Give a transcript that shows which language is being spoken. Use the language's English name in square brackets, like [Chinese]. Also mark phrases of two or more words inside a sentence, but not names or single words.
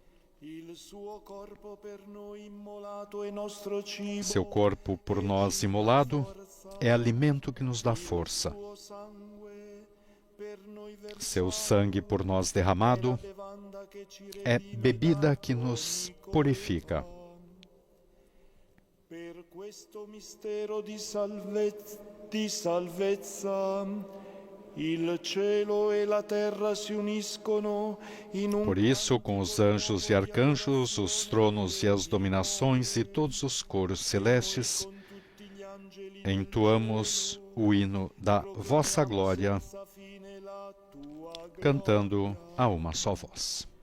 [Portuguese] Seu corpo por nós imolado é alimento que nos dá força. Seu sangue por nós derramado é bebida que nos purifica. [Italian] Per questo mistero di salvezza, il cielo e la terra si uniscono in un. [Portuguese] Por isso, com os anjos e arcanjos, os tronos e as dominações e todos os coros celestes, entoamos o hino da vossa glória, cantando a uma só voz.